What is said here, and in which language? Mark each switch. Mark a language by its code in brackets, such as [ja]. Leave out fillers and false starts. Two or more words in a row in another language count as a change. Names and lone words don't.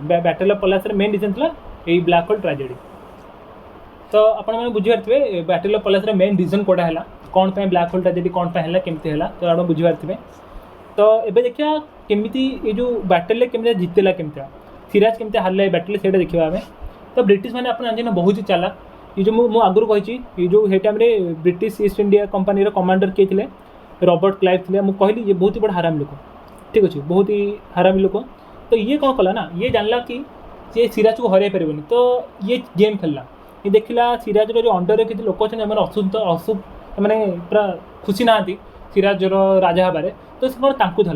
[or] ବ୍ୟାଟେଲ୍ ଅଫ୍ ପଲାସାରେ [en] main reason [or] ଥିଲା ଏଇ ବ୍ଲାକ୍ ହୋଲ୍ ଟ୍ରାଜେଡ଼ି। ତ ଆପଣମାନେ ବୁଝିପାରିଥିବେ ବ୍ୟାଟେଲ୍ ଅଫ୍ ପଲାସାର [en] main reason [or] କେଉଁଟା ହେଲା, କ'ଣ ପାଇଁ ବ୍ଲାକ୍ ହୋଲ୍ ଟ୍ରାଜେଡ଼ି କ'ଣ ପାଇଁ ହେଲା, କେମିତି ହେଲା, ତ ଆପଣ ବୁଝିପାରିଥିବେ। ତ ଏବେ ଦେଖିବା କେମିତି ଏ ଯେଉଁ ବ୍ୟାଟେଲ୍ରେ କେମିତି ଜିତିଲା, କେମିତି ସିରାଜ କେମିତି ହାରିଲା ଏ ବ୍ୟାଟେଲ୍, ସେଇଟା ଦେଖିବା ଆମେ। ତ ବ୍ରିଟିଶ ମାନେ ଆପଣ ଜାଣିଛନ୍ତି ବହୁତ ଚାଲାକ। [hi] ये जो [or] ମୁଁ ଆଗରୁ କହିଛି, [hi] ये जो [or] ସେ ଟାଇମ୍ରେ ବ୍ରିଟିଶ ଇଷ୍ଟ ଇଣ୍ଡିଆ କମ୍ପାନୀର କମାଣ୍ଡର କିଏ ଥିଲେ, ରବର୍ଟ କ୍ଲାଇଭ୍ ଥିଲେ। ମୁଁ କହିଲି ये ବହୁତ ବଡ଼ ହାରାମି ଲୋକ। ଠିକ୍ ଅଛି, ବହୁତ ହି ହାରାମି ଲୋକ। ତ ଇଏ କ'ଣ କଲା ନା, ଇଏ ଜାଣିଲା କି ସେ ସିରାଜକୁ ହରାଇ ପାରିବନି, ତ ଇଏ ଗେମ୍ ଖେଳିଲା। ଇଏ ଦେଖିଲା ସିରାଜର ଯେଉଁ ଅଣ୍ଡରରେ କିଛି ଲୋକ ଅଛନ୍ତି, ସେମାନେ ପୁରା ଖୁସି ନାହାନ୍ତି ସିରାଜର ରାଜା ହେବାରେ, ତ ସେ କ'ଣ ତାଙ୍କୁ ଧରିଲା।